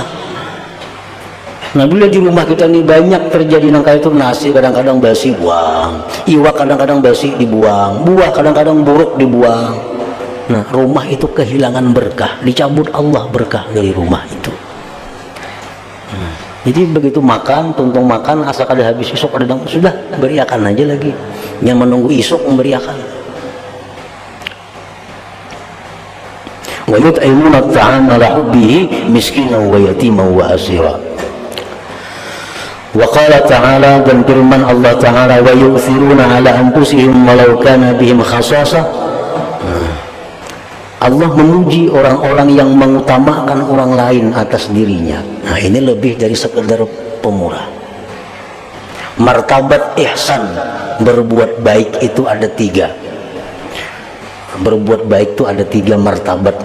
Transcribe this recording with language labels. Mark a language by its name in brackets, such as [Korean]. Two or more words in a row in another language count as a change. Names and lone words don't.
[Banjar] Nah bila di rumah kita ini banyak terjadi nang kayak itu, nasi kadang-kadang basi buang, iwak kadang-kadang basi dibuang, buah kadang-kadang buruk dibuang. Nah rumah itu kehilangan berkah, dicabut Allah berkah dari rumah itu. Jadi begitu makan, tuntung makan, asal kada habis isuk kadang sudah beriakan aja lagi, yang menunggu isuk memberiakan. [Arabic] ويطعمون الطعام على حبه مسكينا ويتيما وأسيرا. وقال تعالى, [Banjar] dan firman Allah Ta'ala, [Arabic] ويؤثرون على أنفسهم ولو كان بهم خصاصة. [Banjar] Allah memuji orang-orang yang mengutamakan orang lain atas dirinya. Nah ini lebih dari sekedar pemurah. Martabat ihsan, berbuat baik itu ada 3. Berbuat baik itu ada 3 martabat.